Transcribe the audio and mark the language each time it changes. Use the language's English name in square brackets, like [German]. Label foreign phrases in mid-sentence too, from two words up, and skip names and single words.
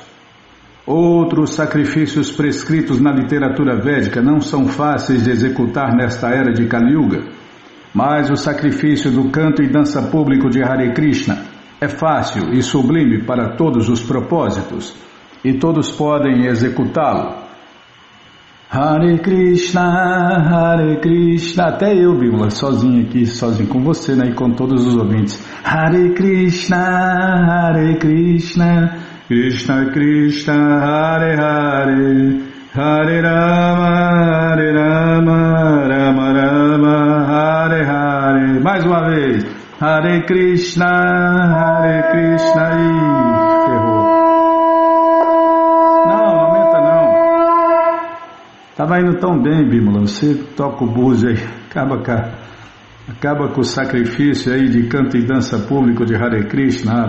[Portuguese] Outros sacrifícios prescritos na literatura védica não são fáceis de executar nesta era de Kali Yuga, mas o sacrifício do canto e dança público de Hare Krishna é fácil e sublime para todos os propósitos, e todos podem executá-lo. [Sanskrit] Hare Krishna, [Portuguese] até eu, Bimala, sozinho aqui, sozinho com você, né, e com todos os ouvintes. [Sanskrit] Hare Krishna, Krishna Krishna, Hare Hare, Hare Rama, Rama Rama, Hare Hare. [Portuguese] Mais uma vez, [Sanskrit] Hare Krishna, [Portuguese] e ferrou. Não aumenta não. Estava indo tão bem, Bimala, você toca o búzio aí, acaba com o sacrifício aí de canto e dança público de Hare Krishna.